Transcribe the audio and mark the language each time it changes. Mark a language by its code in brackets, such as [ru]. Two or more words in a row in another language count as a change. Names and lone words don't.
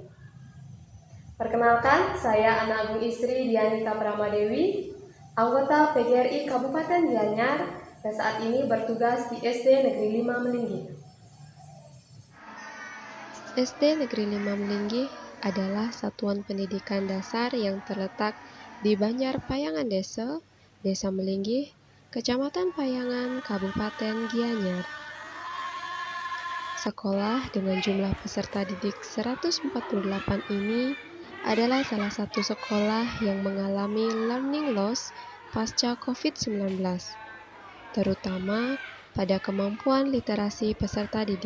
[id] Perkenalkan, saya Anak Agung Istri Dianika Pramadewi, anggota PGRI Kabupaten Gianyar, dan saat ini bertugas di SD Negeri 5 Melinggih. SD Negeri 5 Melinggih adalah satuan pendidikan dasar yang terletak di Banjar Payangan Desa, Desa Melinggih, Kecamatan Payangan, Kabupaten Gianyar. Sekolah dengan jumlah peserta didik 148 ini adalah salah satu sekolah yang mengalami [en] learning loss [id] pasca COVID-19, terutama pada kemampuan literasi peserta didik.